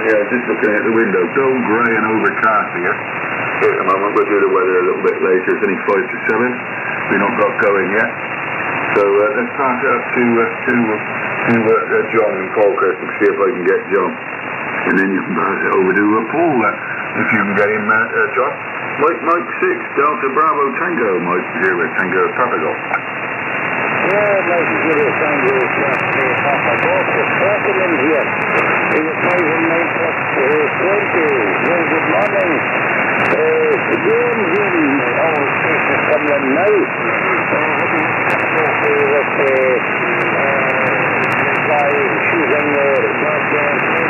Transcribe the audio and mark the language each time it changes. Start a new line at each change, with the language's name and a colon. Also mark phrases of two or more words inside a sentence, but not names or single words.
English: Yeah, just looking at the window. Dull, grey and overcast here. At the moment, we'll do the weather a little bit later. It's only 5 to 7. We've not got going yet. So let's pass it up to John and Falkirk and see if I can get John. And then you can pass it over to Paul, if you can get him, John. Mike 6, Delta Bravo Tango, Mike 0 Tango Papago. Yeah, Mike 0 Tango Papa Golf. It's cracking in here. It was 5 and 9 plus 20. Well, good morning. James in our station coming in now. With guy shooting there, not going in.